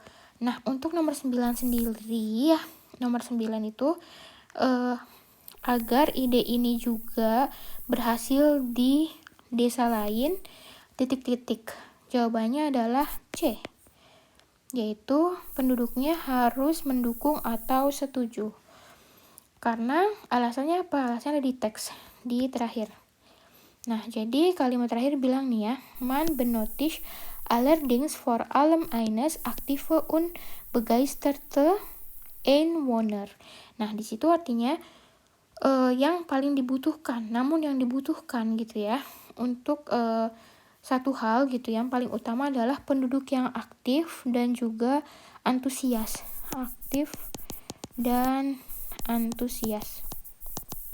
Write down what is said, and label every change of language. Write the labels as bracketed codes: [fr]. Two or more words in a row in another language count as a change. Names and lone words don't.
[id] Nah, untuk nomor 9 sendiri ya, nomor 9 itu agar ide ini juga berhasil di desa lain, Jawabannya adalah C, yaitu penduduknya harus mendukung atau setuju. Karena alasannya apa? Alasannya ada di teks di terakhir. Nah, jadi kalimat terakhir bilang nih ya, [de] man benötigt allerdings vor allem eines aktive und begeisterte Einwohner. [id] Nah, di situ artinya yang paling dibutuhkan, namun yang dibutuhkan gitu ya, untuk satu hal gitu yang paling utama adalah penduduk yang aktif dan juga antusias. Aktif dan antusias.